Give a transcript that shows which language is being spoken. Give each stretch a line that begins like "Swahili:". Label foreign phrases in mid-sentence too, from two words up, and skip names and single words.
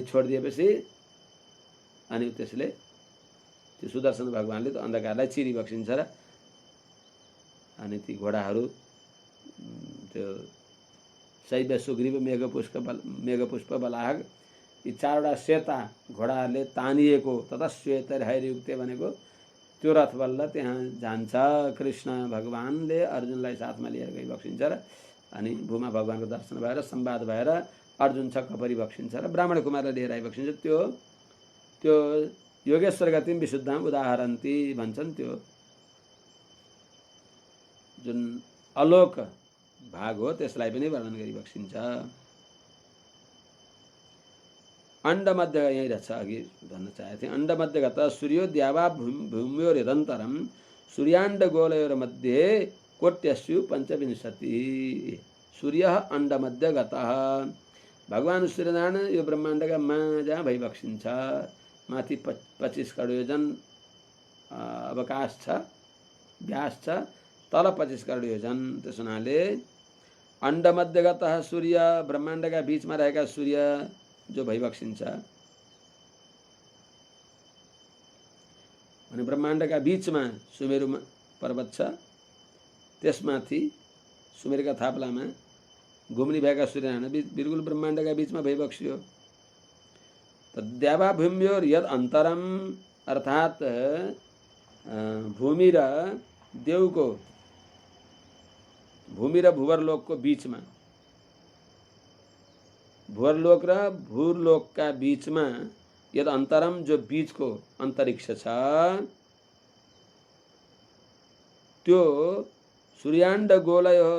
Nepali: छोडिदिएपछि अनि त्यसले त्यो सुदर्शन भगवानले त्यो अन्धकारलाई चिरिबक्सिन्छ र अनि ती घोडाहरू त्यो शैव्य सुग्रीव मेघपुष्प बलाहक यी 4वटा सेता घोडाहरूले तानिएको तथा श्वेत हैरयुक्ते भनेको त्यो रथ बल्ल त्यहाँ जान्छ। कृष्ण भगवानले अर्जुनलाई साथमा लिएर गइबक्सिन्छ र अनि भूमा भगवानको दर्शन भएर संवाद भएर अर्जुन छक्क परिबक्सिन्छ र ब्राह्मण कुमारलाई लिएर आइबक्सिन्छ। त्यो
Sanskrit: योगेश्वर गतिम विशुद्धाम उदाहरन्ति
Nepali: भन्छन्। त्यो जुन अलोक भाग हो त्यसलाई पनि वर्णन गरिबक्सिन्छ। अंडमध्य यही रहेछ, अघि भन्न चाहेको थिएँ।
Sanskrit: अंडमध्यगत सूर्यो द्यावा भूम्योरिदन्तरम सूर्याण्ड गोलयोर मध्ये कोट्यस्यु 25। सूर्य अंडमध्यगत,
Nepali: भगवान सूर्यनारायण यो ब्रह्माण्डका जहाँ भइबक्सिन्छ, माथि 25 करोड योजन अवकाश छ, व्यास छ, तल 25 करोड योजन। त्यस हुनाले अंडमध्यगत सूर्य, ब्रह्माण्डका बीचमा रहेका सूर्य जो भइबक्सिन्छ, अनि ब्रह्माण्डका बीचमा सुमेरु पर्वत छ, त्यसमाथि सुमेरका थाप्लामा घुम्ने भएका सूर्यनारायण बिल्कुल ब्रह्माण्डका बीचमा भइबक्सियो।
Sanskrit: तद्यावा भूम्योर यद अन्तरम
Nepali: अर्थात् भूमि र देवको, भूमि र भुवरलोकको बीचमा, भुवरलोक र भूलोकका बीचमा
Sanskrit: यद अन्तरम
Nepali: जो बीचको अन्तरिक्ष छ त्यो सूर्याण्ड गोलय हो।